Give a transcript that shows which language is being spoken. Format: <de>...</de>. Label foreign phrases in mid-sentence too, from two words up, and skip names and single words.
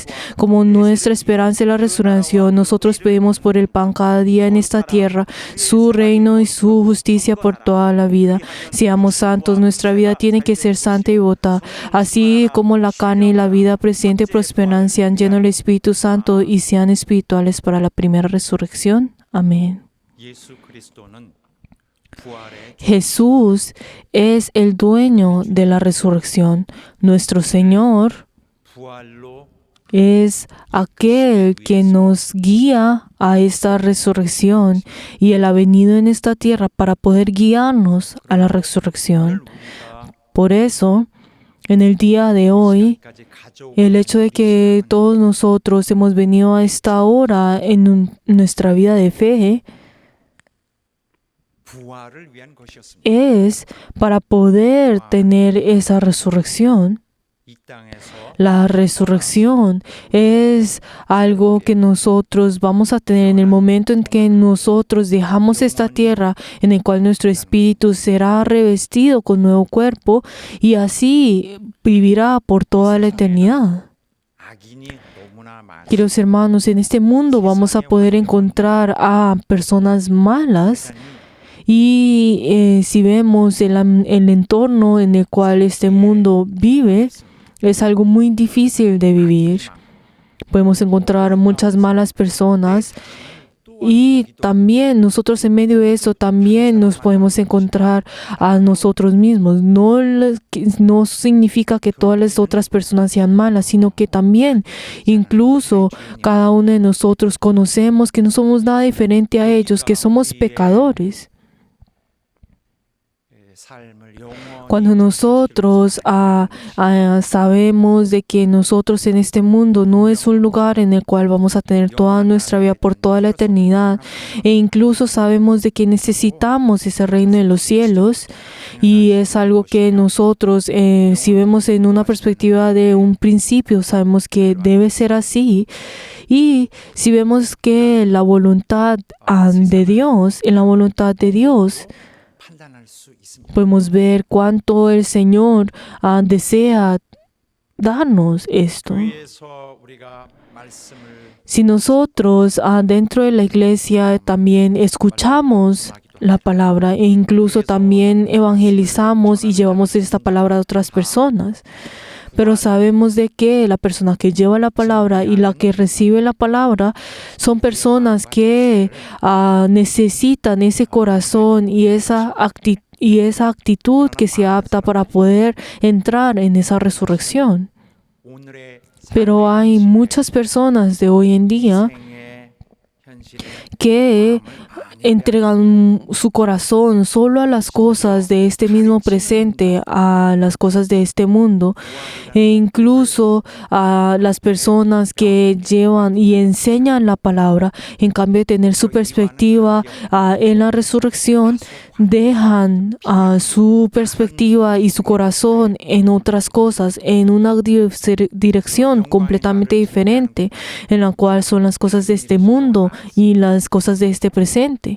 <es>Como nuestra esperanza esperanza de la resurrección, nosotros pedimos por el pan cada día en esta tierra, su reino y su justicia por toda la vida. Seamos santos, nuestra vida tiene que ser santa y devota, así como la carne y la vida presente y prosperan, sean llenos del Espíritu Santo y sean espirituales para la primera resurrección. Amén.</es> <ko>예수 그리스도는 부활의</ko> <es>Jesús es el dueño de la resurrección. Nuestro Señor</es> <ko>부활로</ko> <es>es aquel que nos guía a esta resurrección y Él ha venido en esta tierra para poder guiarnos a la resurrección. Por eso, en el día de hoy,</es> <ko>까지 가져오고</ko> <es>el hecho de que todos nosotros hemos venido a esta hora en nuestra vida de fe</es> <ko>부활을 위한 것이었습니다.</ko> <es>es para poder tener esa resurrección.</es> <ko>이 땅에서</ko> <es>La resurrección es algo que nosotros vamos a tener en el momento en que nosotros dejamos esta tierra, en el cual nuestro espíritu será revestido con nuevo cuerpo y así vivirá por toda la eternidad.</es> <ko>악인이 너무나 많이</ko> <es>Queridos hermanos, en este mundo vamos a poder encontrar a personas malas y si vemos el entorno en el cual este mundo vive, es algo muy difícil de vivir. Podemos encontrar muchas malas personas y también nosotros en medio de eso también nos podemos encontrar a nosotros mismos. No significa que todas las otras personas sean malas, sino que también incluso cada uno de nosotros conocemos que no somos nada diferente a ellos, que somos pecadores.</es> <ko>삶을 영원히</ko> <es>Cuando nosotros sabemos de que nosotros en este mundo no es un lugar en el cual vamos a tener toda nuestra vida por toda la eternidad, e incluso sabemos de que necesitamos ese reino de los cielos, y es algo que nosotros, si vemos en una perspectiva de un principio, sabemos que debe ser así. Y si vemos que la voluntad de Dios, en la voluntad de Dios,</es> <ko>판단할 수 있습니다.</ko> <es>podemos ver cuánto el Señor desea darnos esto.</es> <ko>교회에서 우리가 말씀을</ko> <es>Si nosotros dentro de la iglesia también escuchamos la palabra e incluso también evangelizamos y llevamos esta palabra a otras personas, pero sabemos de que la persona que lleva la palabra y la que recibe la palabra son personas que necesitan ese corazón y esa actitud que se apta para poder entrar en esa resurrección.</es> <ko>오늘의</ko> <es>Pero hay muchas personas de hoy en día</es> <ko>생의 현실에</ko> <es>que entregan su corazón solo a las cosas de este mismo presente, a las cosas de este mundo, e incluso a las personas que llevan y enseñan la palabra, en cambio de tener su perspectiva en la resurrección, dejan su perspectiva y su corazón en otras cosas, en una dirección completamente diferente, en la cual son las cosas de este mundo y las cosas de este presente.</es>